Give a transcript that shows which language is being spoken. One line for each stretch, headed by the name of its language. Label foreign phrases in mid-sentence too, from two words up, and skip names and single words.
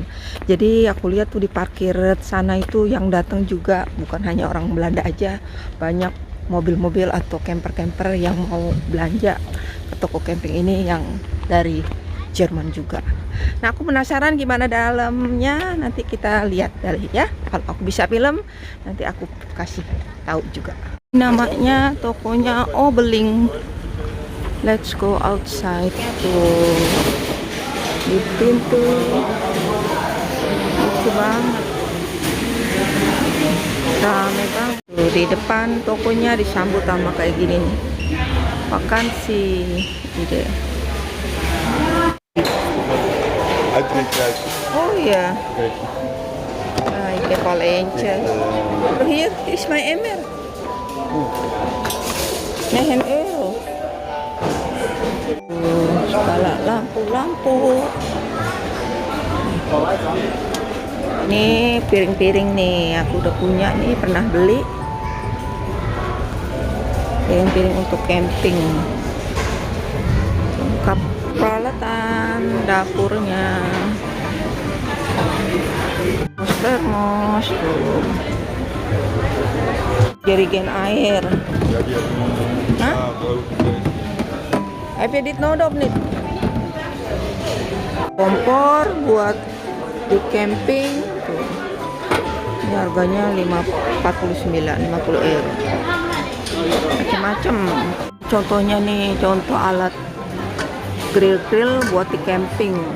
Indonesian: Jadi aku lihat tuh di parkir sana itu yang datang juga bukan hanya orang Belanda aja, banyak mobil-mobil atau camper-camper yang mau belanja ke toko camping ini yang dari Jerman juga. Nah aku penasaran gimana dalamnya, nanti kita lihat dari ya. Kalau aku bisa film nanti aku kasih tahu juga. Namanya tokonya Obeling.
English: Let's go outside tuh.
Indonesian: Di pintu lucu banget, rame banget tuh. Di depan tokonya disambut sama kayak gini nih, makan si ide. Oh ya,
Dutch: ik al eentje. Hier is mijn emmer. 9 euro.
Indonesian: Segala lampu-lampu. Ini piring-piring nih, aku udah punya nih, pernah beli. Piring-piring untuk camping. Lengkap peralatan dapurnya. Termos tuh. Jerigen air. Hah?
Dutch: Heb je dit nodig nih?
Indonesian: Kompor buat di camping tuh. Ini harganya 50 euro. Macam-macam. Contohnya nih, contoh alat grill buat di camping.